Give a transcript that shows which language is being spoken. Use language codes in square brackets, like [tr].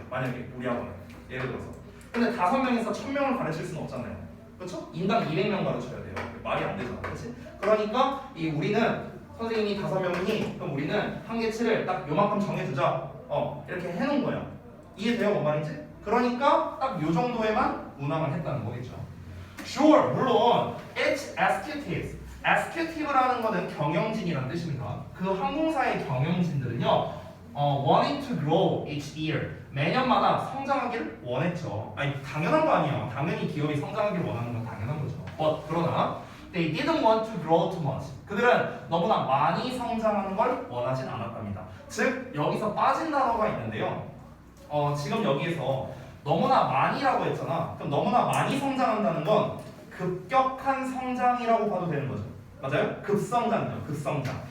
[ko] 만약에 우리 학원에 예를 들어서. 근데 5명에서 1000명을 가르칠 수는 없잖아요. 그렇죠? 인당 200명 가르쳐야 돼요. 말이 안 되잖아. 그렇지? 그러니까 우리는 선생님이 5명이니 그럼 우리는 한계치를 딱 요만큼 정해주자. 이렇게 해놓은 거야. 이해돼요? 뭔 말인지? 그러니까 딱 요 정도에만 운항을 했다는 거겠죠. [en] Sure, [ko] 물론 [en] it's executives. [ko] executive라는 거는 경영진이라는 뜻입니다. 그 항공사의 경영진들은요, [en] wanting to grow each year. [ko] 매년마다 성장하기를 원했죠. 아니 당연한 거 아니에요. 당연히 기업이 성장하기를 원하는 건 당연한 거죠. 그러나 [en] they didn't want to grow too much. [ko] 그들은 너무나 많이 성장하는 걸 원하진 않았답니다. 즉 여기서 빠진 단어가 있는데요. 지금 여기에서 너무나 많이라고 했잖아. 그럼 너무나 많이 성장한다는 건 급격한 성장이라고 봐도 되는 거죠. 맞아요? 급성장이죠. 급성장.